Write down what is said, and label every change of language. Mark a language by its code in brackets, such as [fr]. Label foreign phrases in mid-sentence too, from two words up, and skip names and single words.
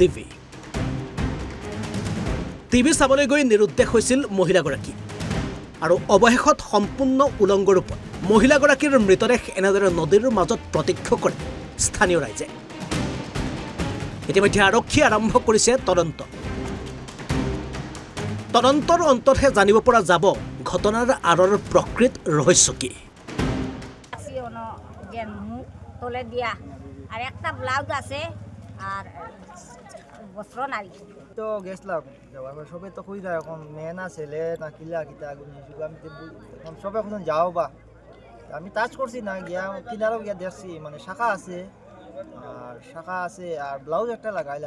[as] টিভি চাবলৈ গৈ নিৰুদ্দেশ হৈছিল মহিলাগৰাকী আৰু অৱশেষত সম্পূৰ্ণ উলংগ ৰূপত মহিলাগৰাকীৰ মৃতদেহ এনেদৰে নদীৰ মাজত প্ৰত্যক্ষ কৰে স্থানীয় ৰাইজে ইতিমধ্যে আৰক্ষী আৰম্ভ কৰিছে তদন্তৰ অন্ততহে জানিব পৰা যাব ঘটনাৰ আঁৰৰ প্ৰকৃত ৰহস্য কি [bn] তোলে দিয়া আর একটা ব্লাউজ আছে আর বস্ত্র নাই তো গেছলাম যাওয়ার পর সবে তো কই যায় এখন মেয়ে না ছেলে না কিলা কিতা আমি এখন সবে এখন যাও বা আমি টাচ করছি না গিয়া কিনারও গিয়া দেখছি মানে শাখা আছে আর ব্লাউজ একটা লাগাইলে